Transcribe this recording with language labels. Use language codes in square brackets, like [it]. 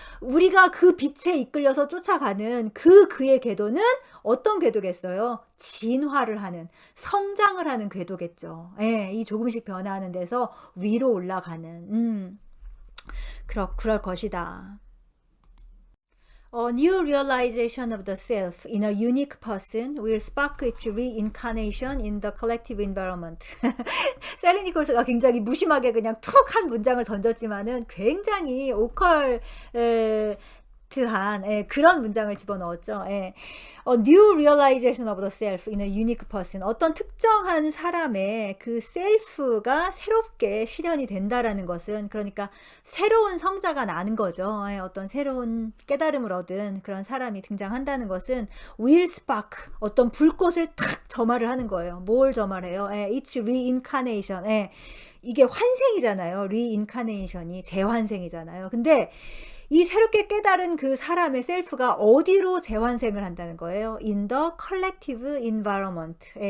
[ko] 우리가 그 빛에 이끌려서 쫓아가는 그의 궤도는 어떤 궤도겠어요? 진화를 하는, 성장을 하는 궤도겠죠. 이 조금씩 변화하는 데서 위로 올라가는, 그럴 것이다. [en] A new realization of the self in a unique person will spark its reincarnation in the collective environment. [ko] 세리 니콜스가 굉장히 무심하게 그냥 툭 한 문장을 던졌지만은 굉장히 오컬트한 그런 문장을 집어넣었죠. [en] A new realization of the self in a unique person. [ko] 어떤 특정한 사람의 그 셀프가 새롭게 실현이 된다라는 것은, 그러니까 새로운 성자가 나는 거죠. 어떤 새로운 깨달음을 얻은 그런 사람이 등장한다는 것은 [en] will spark, [ko] 어떤 불꽃을 탁 점화를 하는 거예요. 뭘 점화해요? [en] It's reincarnation. [ko] 이게 환생이잖아요. reincarnation이 재환생이잖아요. 근데 이 새롭게 깨달은 그 사람의 셀프가 어디로 재환생을 한다는 거예요? [en] In the collective environment.